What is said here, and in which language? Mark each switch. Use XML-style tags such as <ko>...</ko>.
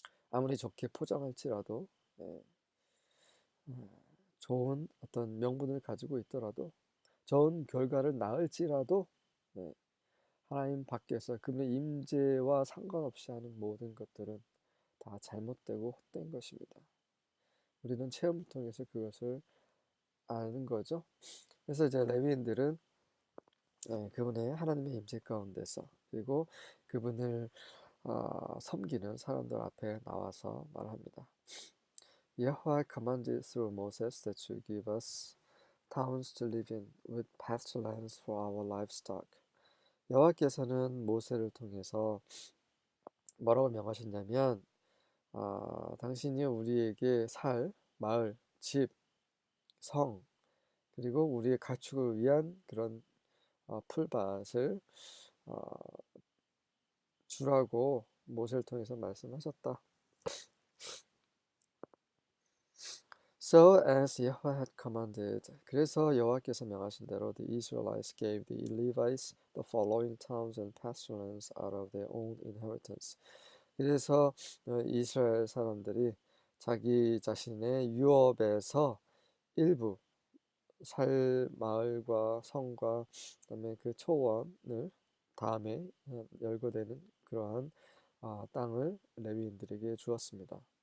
<ko>아무리 좋게 포장할지라도 좋은 어떤 명분을 가지고 있더라도 좋은 결과를 낳을지라도 하나님 밖에서 그분의 임재와 상관없이 하는 모든 것들은 다 잘못되고 헛된 것입니다. 우리는 체험을 통해서 그것을 아는 거죠. 그래서 이제 레위인들은 그분의 하나님의 임재 가운데서 그리고 그분을 섬기는 사람들 앞에 나와서 말합니다.</ko> <en>Yahweh commanded through Moses that you give us towns to live in with pasturelands for our livestock.</en> <ko>여호와께서는 모세를 통해서 뭐라고 명하셨냐면 당신이 우리에게 살, 마을, 집, 성 그리고 우리의 가축을 위한 그런 풀밭을 주라고 모세를 통해서 말씀하셨다.</ko> <en>So as Yahweh had commanded,</en> <ko>그래서 여호와께서 명하신 대로</ko> <en>the Israelites gave the Levites the following towns and pasturelands out of their own inheritance.</en> <ko>그래서 이스라엘 사람들이 자기 자신의 유업에서 일부 마을과 성과 그다음에 그 초원을 다음에 열거되는 그러한 땅을 레위인들에게 주었습니다.</ko>